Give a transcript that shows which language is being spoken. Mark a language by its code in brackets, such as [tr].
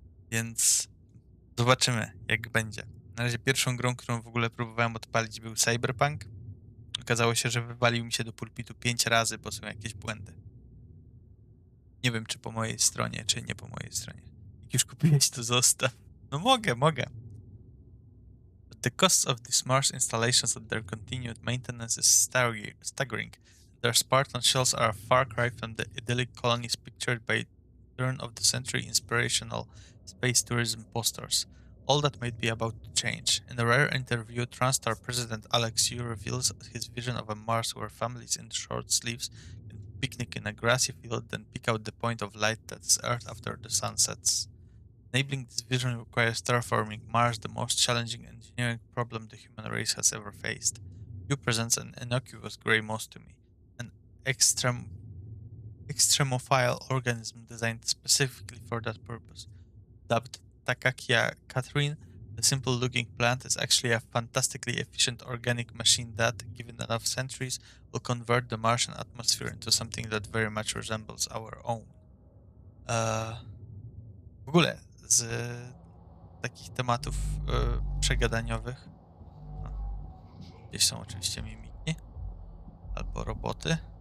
[pl] Więc zobaczymy, jak będzie. Na razie pierwszą grą, którą w ogóle próbowałem odpalić, był Cyberpunk. Okazało się, że wywalił mi się do pulpitu 5 razy, bo są jakieś błędy. Nie wiem, czy po mojej stronie, czy nie po mojej stronie. Jak już kupiłeś, to zostaw. No mogę. [en] But the cost of these Mars installations and their continued maintenance is staggering. Their Spartan shells are a far cry from the idyllic colonies pictured by turn-of-the-century inspirational space tourism posters. All that might be about to change. In a rare interview, TranStar President Alex Yu reveals his vision of a Mars where families in short sleeves can picnic in a grassy field, then pick out the point of light that is Earth after the sun sets. Enabling this vision requires terraforming Mars, the most challenging engineering problem the human race has ever faced. Yu presents an innocuous grey moss to me, an extremophile organism designed specifically for that purpose. Dubbed Takakia Catherine, the simple-looking plant is actually a fantastically efficient organic machine that, given enough centuries, will convert the Martian atmosphere into something that very much resembles our own. [pl] W ogóle z takich tematów przegadaniowych gdzieś są oczywiście mimiki albo roboty.